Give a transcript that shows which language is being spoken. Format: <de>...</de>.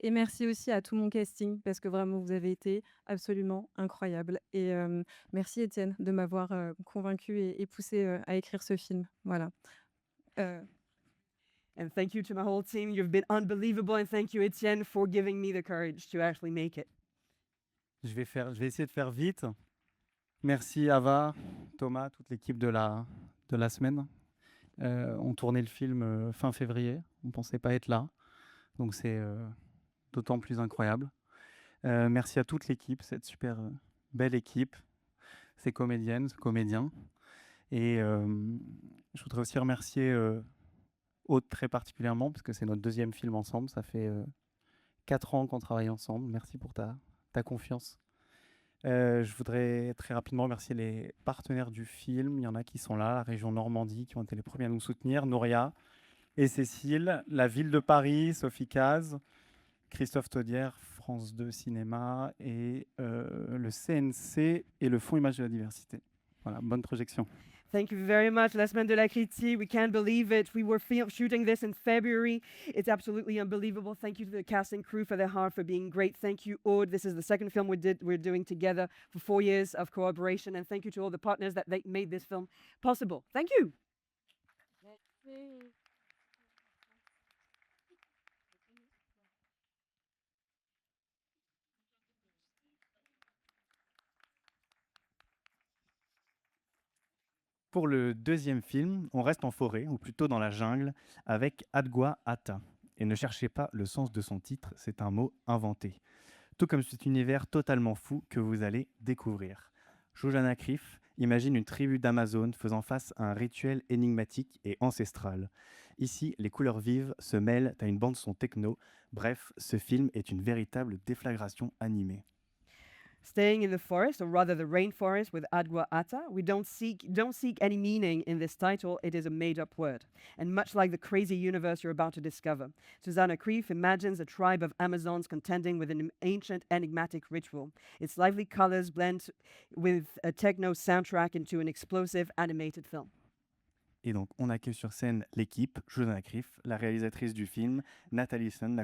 <fr>Et merci aussi à tout mon casting parce que vraiment vous avez été absolument incroyables. Et merci Étienne de m'avoir convaincue et poussée à écrire ce film. Voilà.</fr> <en>And thank you to my whole team. You've been unbelievable. And thank you, Etienne, for giving me the courage to actually make it.</en> <fr>Je vais essayer de faire vite. Merci Ava, Thomas, toute l'équipe de la semaine. On tournait le film fin février. On ne pensait pas être là. Donc c'est d'autant plus incroyable. Merci à toute l'équipe, cette super belle équipe, ces comédiennes, ces comédiens. Et je voudrais aussi remercier Aude très particulièrement, parce que c'est notre deuxième film ensemble. Ça fait 4 ans qu'on travaille ensemble. Merci pour ta confiance. Je voudrais très rapidement remercier les partenaires du film. Il y en a qui sont là, la région Normandie, qui ont été les premiers à nous soutenir, Nouria et Cécile, la ville de Paris, Sophie Caz, Christophe Taudière, France 2 Cinéma et le CNC et le Fonds Image de la Diversité. Voilà, bonne projection.</fr> <en>Thank you very much, La Semaine de la Critique. We can't believe it. We were shooting this in February. It's absolutely unbelievable. Thank you to the cast and crew for their heart, for being great. Thank you, Aude. This is the second film we're doing together for 4 years of cooperation. And thank you to all the partners that they made this film possible. Thank you.</en> <fr>Pour le deuxième film, on reste en forêt, ou plutôt dans la jungle, avec Adgwa Ata. Et ne cherchez pas le sens de son titre, c'est un mot inventé. Tout comme cet univers totalement fou que vous allez découvrir. Jojana Krif imagine une tribu d'Amazones faisant face à un rituel énigmatique et ancestral. Ici, les couleurs vives se mêlent à une bande-son techno. Bref, ce film est une véritable déflagration animée.</fr> <en>Staying in the forest, or rather the rainforest, with Adgwa Ata, we don't seek any meaning in this title. It is a made-up word. And much like the crazy universe you're about to discover, Susanna Krief imagines a tribe of Amazons contending with an ancient enigmatic ritual. Its lively colors blend with a techno soundtrack into an explosive animated film.</en> <fr>Et donc, on accueille sur scène l'équipe, Jojana Krif, la réalisatrice du film, Nathalie Sun, la</fr>